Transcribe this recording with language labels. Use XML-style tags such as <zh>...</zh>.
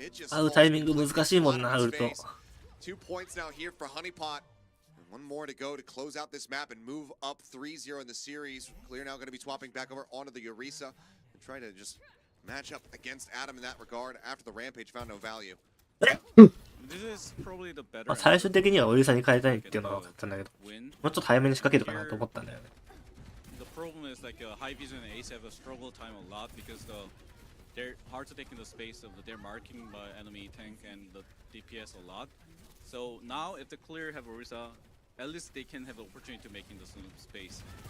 <ja>会うタイミング難しいもんな、ウルト。</ja> <en>2 points now here for Honeypot. One more to go to close out this map and move up 3-0 in the series. Clear now going to be swapping back over onto the Eureka and try to just match up against Adam in that regard after the Rampage found no value. This is probably the better.</en> <ja>最終的にはオリサに変えたいっていうのは分かったんだけど、もうちょっと早めに仕掛けるかなと思ったんだよね。</ja> <en>The problem is like High Vision and Ace have a struggle time a lot because they're hard to take in the space of their marking by enemy tank and the DPS a lot. So now if the Clear have Orisa, at least they can have an opportunity to make in the space.</en>